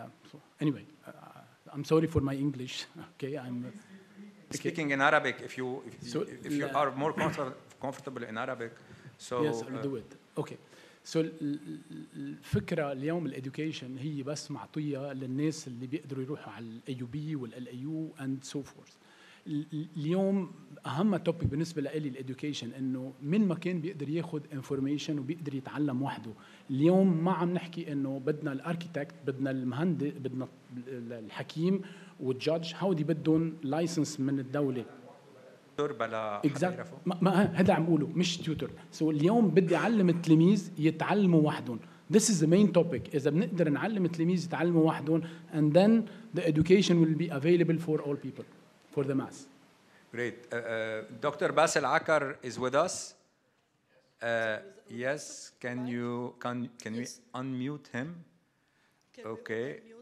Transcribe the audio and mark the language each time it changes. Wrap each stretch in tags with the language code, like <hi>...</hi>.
<en>So anyway, I'm sorry for my English. Okay, I'm. Speaking in Arabic, if you are more comfortable in Arabic, so yes, I'll do it. Okay.</en> <ar>So الفكرة اليوم الإديوكيشن هي بس معطية للناس اللي بيقدروا يروحوا على الAUB والLAU</ar> <en>and so forth.</en> <ar>اليوم أهم توبيك بالنسبة لي الإديوكيشن إنه من مكان بيقدر ياخد انفورميشن وبيقدر يتعلم وحده. اليوم ما عم نحكي إنه بدنا الاركيتكت، بدنا المهندس، بدنا الحكيم والجادج، هودي بدهم لايسنس من الدولة. بلا ما هذا عم بقوله مش تيوتر. سو اليوم بدي اعلم التلاميذ يتعلموا وحدهم.</ar> <en>This is the main topic.</en> <ar>إذا بنقدر نعلم التلاميذ يتعلموا وحدهم,</ar> <en>and then the education will be available for all people, for the mass. Great. Dr. Basil Akar is with us. Yes. Can we unmute him? Okay.</en>